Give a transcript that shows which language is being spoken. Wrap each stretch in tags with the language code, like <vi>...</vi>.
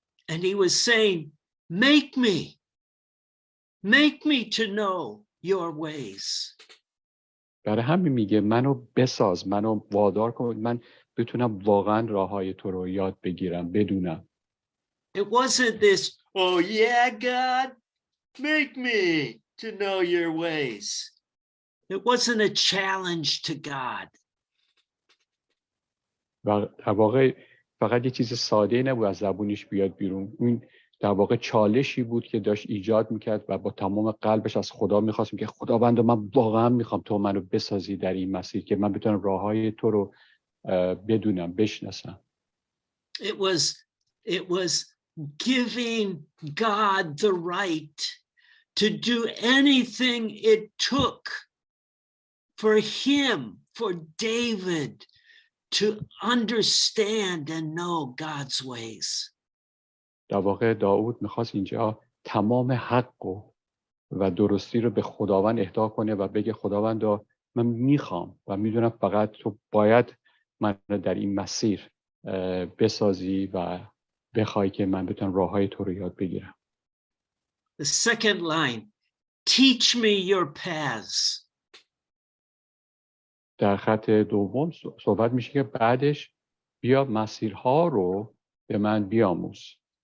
<en>And he was saying, make me to know your ways.</en> <fa>برای همین میگه منو بساز، منو وادار کن، من بتونم واقعا راههای تو رو یاد بگیرم، بدونم.</fa> <en>It wasn't this, oh yeah, God, make me to know your ways. It wasn't a challenge to God.</en> <fa>و در واقع فقط یه چیز ساده نبود از زبونش بیاد بیرون. این در واقع چالشی بود که داشت ایجاد میکرد و با تمام قلبش از خدا میخواست که خداوند من واقعا میخوام تو منو بسازی در این مسیر که من بتونم راههای تو رو بدونم، بشناسم.</fa> <en>It was giving God the right to do anything it took for him, for David, to understand and know God's ways.</en> <fa>در واقع داود میخواست اینجا تمام حق و درستی رو به خداوند اهدا کنه و بگه خداوند من میخوام و میدونم فقط تو باید من در این مسیر بسازی و بخوای که من بتونم راههای تو رو یاد بگیرم.</fa> <en>The second line, teach me your paths.</en> <fa>در خط دوم صحبت میشه که بعدش بیا مسیرها رو به من بیاموز.</fa>